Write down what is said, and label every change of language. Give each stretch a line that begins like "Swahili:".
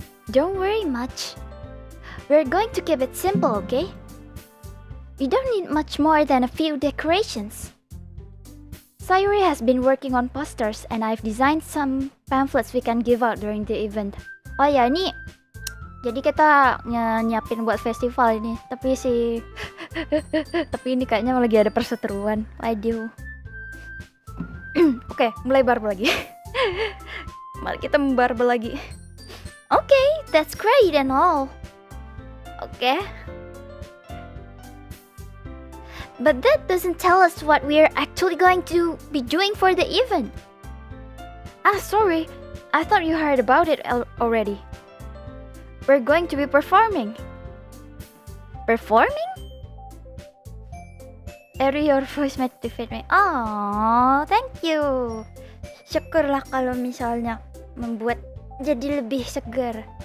English: Don't worry much. We're going to keep it simple, okay? We don't need much more than a few decorations. Sayuri has been working on posters and I've designed some pamphlets we can give out during the event.
Indonesian: Oh ya, ini jadi kita nyiapin buat festival ini. Tapi ini kayaknya lagi ada perseteruan. Waduh. Oke, mulai barbel lagi. Mari kita membarbel lagi.
English: Okay, that's great and all. Okay. But that doesn't tell us what we're actually going to be doing for the event. Sorry. I thought you heard about it already. We're going to be performing. Performing? Eri, your voice motivate me. Oh, thank you.
Indonesian: Syukurlah kalau misalnya membuat jadi lebih segar.